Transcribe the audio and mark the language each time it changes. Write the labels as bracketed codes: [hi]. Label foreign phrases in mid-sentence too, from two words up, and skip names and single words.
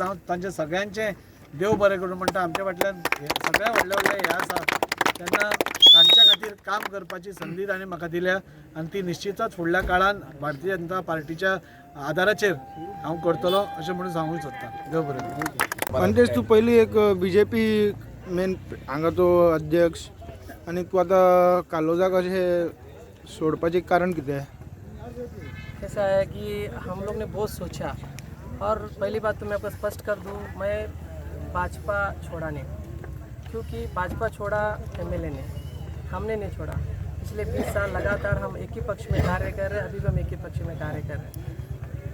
[kok] हांव तांचे सगळ्यांचे देव बरें करूं म्हणटा। आमच्या फाटल्यान सगळ्या व्हडले हे आसा तेन्ना तांच्या खातीर काम करपाची संदी ताणें म्हाका दिल्या आनी ती निश्चितच फुडल्या काळान भारतीय जनता पार्टीच्या आदाराचेर हांव करतलो अशें म्हणून सांगूंक सोदतां। देव बरें। म्हणजेच तू पयलीं एक बीजेपी मेन हांगा तो अध्यक्ष आनी तूं आतां कालोजाक अशें सोडपाचें कारण कितें? [hi] ऐसा है कि हम लोग ने बहुत सोचा और पहली बात तो मैं आपको स्पष्ट कर दूं, मैं भाजपा छोड़ा नहीं, क्योंकि भाजपा छोड़ा एमएलए ने, हमने नहीं छोड़ा। पिछले 20 साल लगातार हम एक ही पक्ष में कार्य कर रहे हैं, अभी भी हम एक ही पक्ष में कार्य कर रहे हैं।